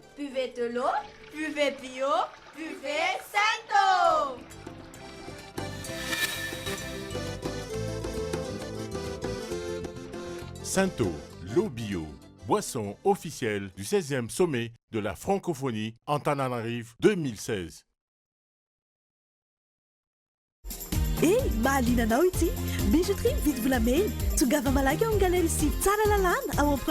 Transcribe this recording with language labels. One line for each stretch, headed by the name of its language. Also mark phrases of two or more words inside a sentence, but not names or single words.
French: Buvez de l'eau, buvez bio, buvez Santo. Santo, l'eau bio, boisson officielle du 16e sommet de la francophonie Antananarivo 2016.
Malagasy: Mahaliana anao ity bijouterie mividy volamena tongava malaky ao amin'ny galerie Sivy tsara lalàna ao amin'ny